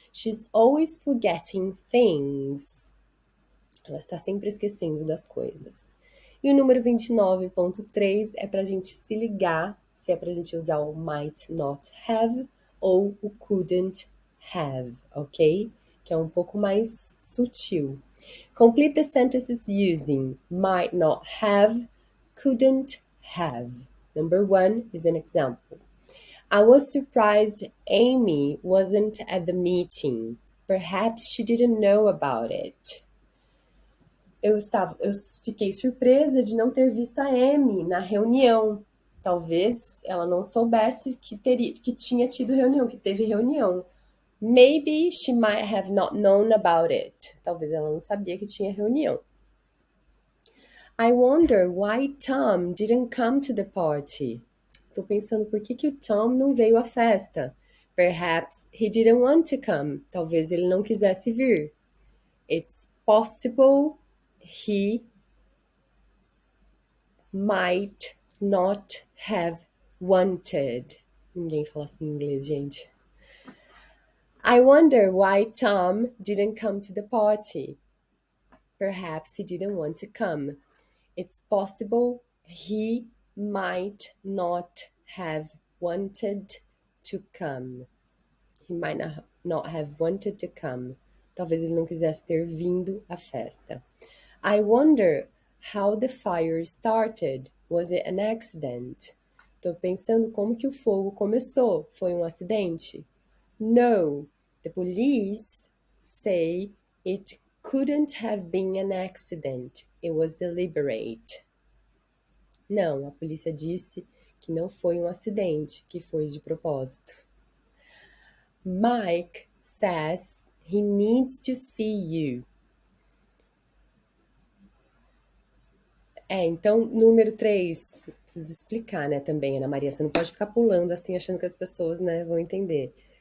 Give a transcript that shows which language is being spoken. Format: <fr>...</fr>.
<en>She's always forgetting things.</en> <pt>Ela está sempre esquecendo das coisas. E o número 29.3 é para a gente se ligar se é para a gente usar o might not have ou o couldn't have, ok? Que é um pouco mais sutil.</pt> <en>Complete the sentences using might not have, couldn't have. Number 1 is an example. I was surprised Amy wasn't at the meeting. Perhaps she didn't know about it.</en> <pt>Eu fiquei surpresa de não ter visto a Amy na reunião. Talvez ela não soubesse que tinha tido reunião, que teve reunião.</pt> <en>Maybe she might have not known about it.</en> <pt>Talvez ela não sabia que tinha reunião.</pt> <en>I wonder why Tom didn't come to the party.</en> <pt>Tô pensando por que o Tom não veio à festa.</pt> <en>Perhaps he didn't want to come.</en> <pt>Talvez ele não quisesse vir.</pt> <en>It's possible he might not have wanted.</en> <pt>Ninguém fala assim em inglês, gente.</pt> <en>I wonder why Tom didn't come to the party. Perhaps he didn't want to come. It's possible he might not have wanted to come. He might not have wanted to come.</en> <pt>Talvez ele não quisesse ter vindo à festa.</pt> <en>I wonder how the fire started. Was it an accident?</en> <pt>Tô pensando como que o fogo começou. Foi um acidente?</pt> <en>No, the police say it couldn't have been an accident. It was deliberate.</en> <pt>Não, a polícia disse que não foi um acidente, que foi de propósito.</pt> <en>Mike says he needs to see you.</en> <pt>Então, número 3, preciso explicar, né, também, Ana Maria, você não pode ficar pulando assim, achando que as pessoas, né, vão entender.</pt>